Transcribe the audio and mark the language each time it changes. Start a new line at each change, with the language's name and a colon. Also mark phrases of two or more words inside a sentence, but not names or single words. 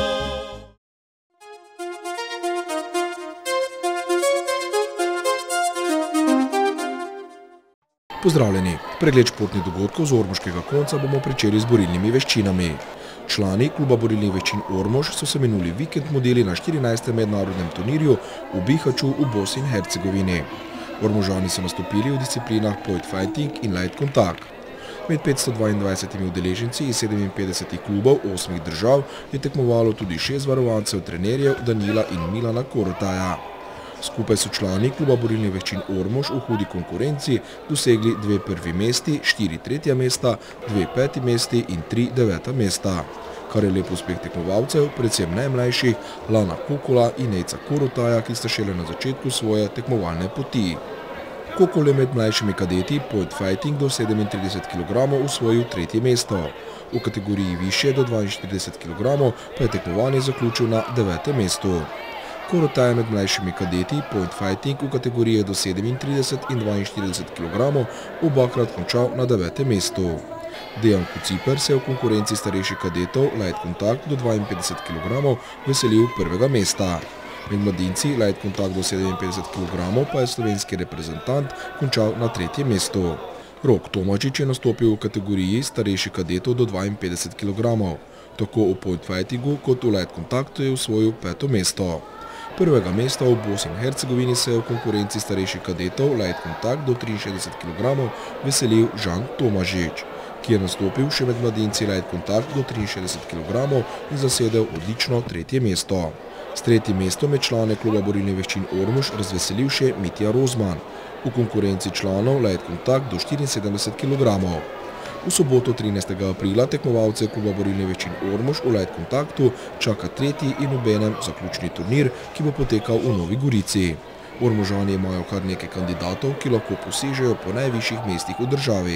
Slovenian: Pozdravljeni! Pregled športnih dogodkov z ormoškega konca bomo pričeli z borilnimi veščinami. Člani kluba borilnih veščin Ormož so se minuli vikend modeli na 14. mednarodnem turnirju v Bihaću v Bosni in Hercegovini. Ormožani so nastopili v disciplinah
English: point fighting
Slovenian: in
English: light contact.
Slovenian: Med 522 udeleženci iz 57 klubov 8 držav je tekmovalo tudi 6 varovancev trenerjev Danila in Milana Korotaja. Skupaj so člani kluba borilnih veščin Ormož v hudi konkurenci dosegli 2 prvi mesti, 4 tretja mesta, 2 peti mesti in 3 deveta mesta. Kar je lep uspeh tekmovalcev, predvsem najmlajših, Lana Kokola in Nejca Korotaja, ki sta šele na začetku svoje tekmovalne poti. Kokol je med mlajšimi kadeti
English: point fighting
Slovenian: do 37 kg osvojil 3. mesto. V kategoriji više do 42 kg pa je tekmovanje zaključil na 9. mestu. Korotaj je med mlajšimi kadeti
English: point fighting
Slovenian: v kategoriji do 37 in 42 kg obakrat končal na 9. mestu. Dejan Kociper se je v konkurenci starejših kadetov
English: light contact
Slovenian: do 52 kg veselil prvega mesta. Med mladinci
English: light contact
Slovenian: do 57 kg pa je slovenski reprezentant končal na 3. mestu. Rok Tomažič je nastopil v kategoriji starejših kadetov do 52 kg. Tako v
English: point fightingu
Slovenian: kot v
English: light contactu
Slovenian: je osvojil 5. mesto. Prvega mesta v Bosni in Hercegovini se je v konkurenci starejših kadetov
English: light contact
Slovenian: do 63 kg veselil Žan Tomažič, ki je nastopil še med mladinci
English: light contact
Slovenian: do 63 kg in zasedel odlično 3. mesto. S 3. mestom je člane kluba borilnih veščin Ormož razveselil še Mitja Rozman v konkurenci članov
English: light contact
Slovenian: do 74 kg. V soboto 13. aprila tekmovalce kluba borilnih veščin Ormož v
English: light contactu
Slovenian: čaka 3. in obenem zaključni turnir, ki bo potekal v Novi Gorici. Ormožani imajo kar nekaj kandidatov, ki lahko posežejo po najvišjih mestih v državi.